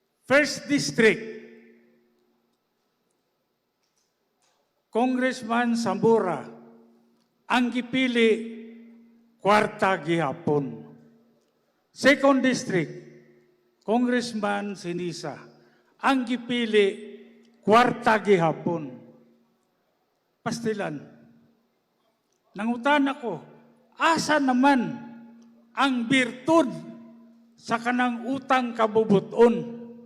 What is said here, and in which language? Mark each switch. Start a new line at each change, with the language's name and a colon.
English: First District, Congressman Sambura.
Cebuano: Ang gipili, kwarta gihapon.
English: Second District, Congressman Sinisa.
Cebuano: Ang gipili, kwarta gihapon. Pastilan. Nangutan ako, asa naman ang birtud sa kanang utang kabubuton?